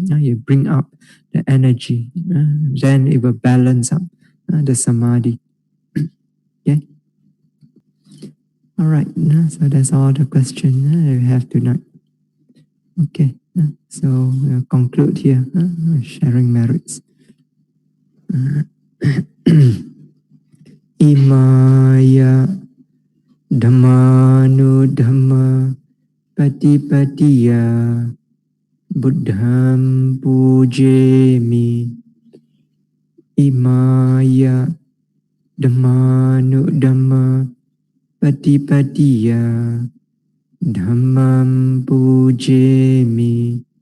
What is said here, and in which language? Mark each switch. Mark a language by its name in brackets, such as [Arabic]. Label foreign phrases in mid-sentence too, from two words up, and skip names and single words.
[English] You bring up the energy, then it will balance up the samadhi. Okay. All right. So that's all the question we have tonight. Okay. So we'll conclude here, sharing merits. [Pali] Imaya Dhammanu Dhamma Patipatiya Buddham Pujemi. Imaya Dhammanu Dhamma Patipatiya Dhammam Pujemi.